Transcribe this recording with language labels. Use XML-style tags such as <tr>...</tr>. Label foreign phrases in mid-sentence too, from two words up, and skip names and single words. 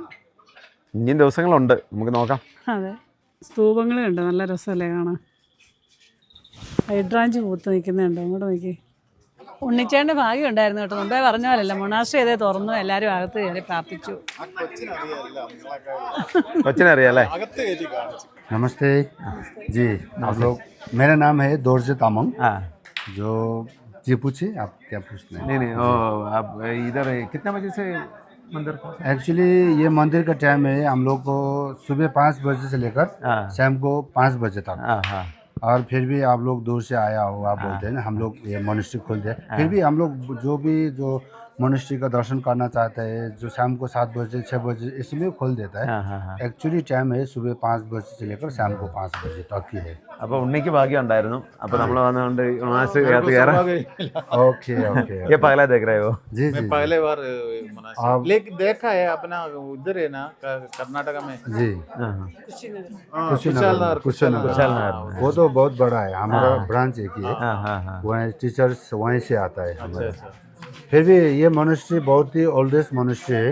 <ml>ഇനിയും ദിവസങ്ങളുണ്ട്, നമുക്ക് നോക്കാം. അതെ, സ്തൂപങ്ങൾ കണ്ടോ, നല്ല രസമല്ലേ കാണാൻ. ഹൈഡ്രാഞ്ച് പൂത്ത് നിൽക്കുന്നുണ്ടോ, അങ്ങോട്ട് നോക്കി. ഉണ്ണിച്ചേൻ്റെ ഭാഗ്യം ഉണ്ടായിരുന്നു കേട്ടോ. മുമ്പേ പറഞ്ഞ പോലല്ല, മൊണാസ്ട്രി ചെയ്തേ തുറന്നു, എല്ലാവരും അകത്ത് കയറി പ്രാർത്ഥിച്ചു. കൊച്ചിനറിയാല്ലേ?</ml> <hi>नमस्ते जी, आप लोग, मेरा नाम है दोर्जे तामंग। जो जी पूछिए, आप क्या पूछते हैं? नहीं आप इधर कितने बजे से मंदिर को? एक्चुअली ये मंदिर का टाइम है हम लोग को सुबह 5 बजे से लेकर शाम को 5 बजे तक। और फिर भी आप लोग दूर से आया हो, आप बोलते हैं ना, हम लोग ये मोनेस्ट्री खोलते हैं। फिर भी हम लोग जो मोनेस्ट्री का दर्शन करना चाहते हैं, जो शाम को 7 बजे 6 बजे इसमें खोल देता है। एक्चुअली टाइम है सुबह 5 बजे से लेकर शाम को 5 बजे तक की है।</hi> <ml>അപ്പോൾ ഉണ്ണിക്ക് ഭാഗ്യം ഉണ്ടായിരുന്നു. അപ്പോൾ നമ്മൾ വന്നുകൊണ്ട് മൊണാസ്ട്രി കയറാം.</ml> <en>OK OK</en> <hi>ये पहला देख रहे हो? जी मैं जी पहले बार लेकिन देखा है अपना उधर है ना कर्नाटका में। जी कुशालनगर। कुशालनगर वो तो बहुत बड़ा है, हमारा ब्रांच एक ही है। वहाँ टीचर्स वहीं से आता है हमारे। फिर भी ये मोनेस्ट्री बहुत ही</hi> <en>oldest monastery</en> <hi>है।</hi>